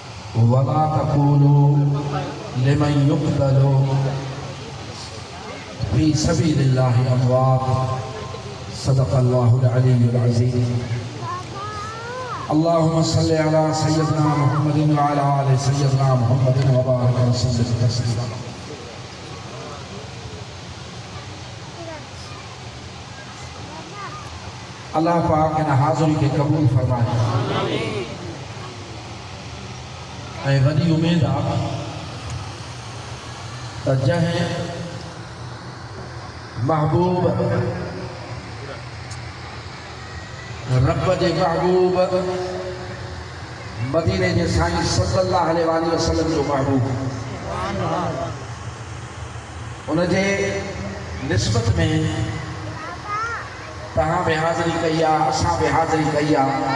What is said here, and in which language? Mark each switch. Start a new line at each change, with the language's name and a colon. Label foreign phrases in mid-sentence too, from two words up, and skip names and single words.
Arabic: ولا تقولوا لمن يقتل في سبيل الله أموات. صدق الله العلي العظيم. اللهم صل على سيدنا محمد وعلى آل سيدنا محمد وبارك وسلم تسليما.
Sindhi: अल्लाह पाक इन हाज़िरी के कबूल फरमाए। ऐं वॾी उमेद आहे त जंहिं महबूब रब जे महबूब मदीने जे साईं
Arabic: صلى الله عليه وسلم
Sindhi: जो महबूब उनजे निस्बत में तहां बि हाज़िरी कई आहे, असां बि हाज़िरी कई आहे।